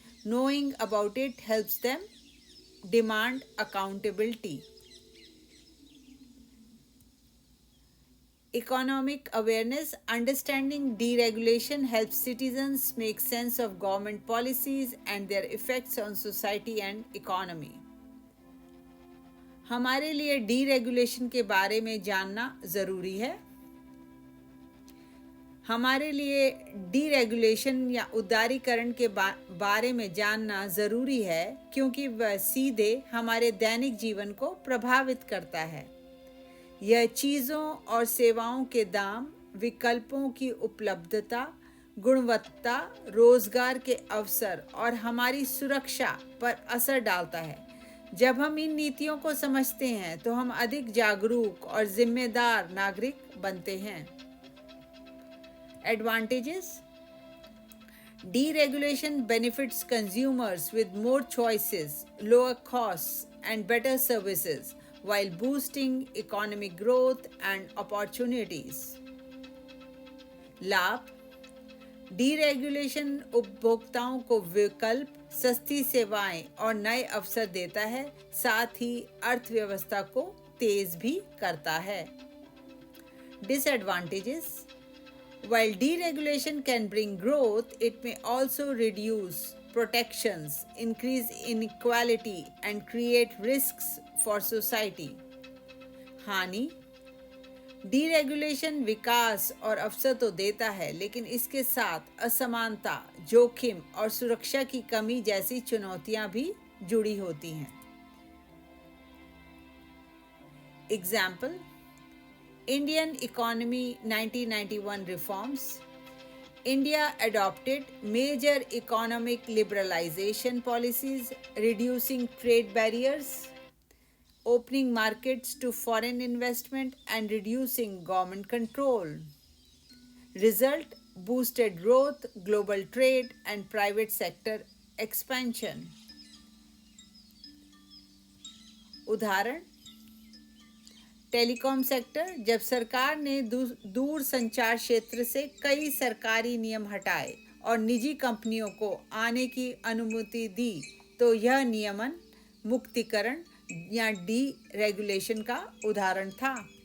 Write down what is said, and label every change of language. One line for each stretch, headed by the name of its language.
English: Knowing about it helps them demand accountability. Economic awareness: understanding deregulation helps citizens make sense of government policies and their effects on society and economy.
Hindi: हमारे लिए deregulation के बारे में जानना ज़रूरी है। हमारे लिए डीरेगुलेशन या उदारीकरण के बारे में जानना ज़रूरी है क्योंकि वह सीधे हमारे दैनिक जीवन को प्रभावित करता है। यह चीज़ों और सेवाओं के दाम, विकल्पों की उपलब्धता, गुणवत्ता, रोजगार के अवसर और हमारी सुरक्षा पर असर डालता है। जब हम इन नीतियों को समझते हैं तो हम अधिक जागरूक और जिम्मेदार नागरिक बनते हैं।
English: Advantages: deregulation benefits consumers with more choices, lower costs, and better services, while boosting economic growth and opportunities.
Hindi: लाभ: डीरेगुलेशन उपभोक्ताओं को विकल्प, सस्ती सेवाएं और नए अवसर देता है, साथ ही अर्थव्यवस्था को तेज भी करता है।
English: Disadvantages: while deregulation can bring growth, it may also reduce protections, increase inequality, and create risks for society.
Hindi: हानि: डीरेगुलेशन विकास और अवसर तो देता है, लेकिन इसके साथ असमानता, जोखिम और सुरक्षा की कमी जैसी चुनौतियां भी जुड़ी होती हैं।
English: Example: Indian economy 1991 reforms. India adopted major economic liberalization policies, reducing trade barriers, opening markets to foreign investment, and reducing government control. Result: boosted growth, global trade, and private sector expansion.
Hindi: उदाहरण, telecom sector, जब सरकार ने दूर संचार क्षेत्र से कई सरकारी नियम हटाए और निजी कंपनियों को आने की अनुमति दी, तो यह नियमन मुक्तिकरण या डी रेगुलेशन का उदाहरण था।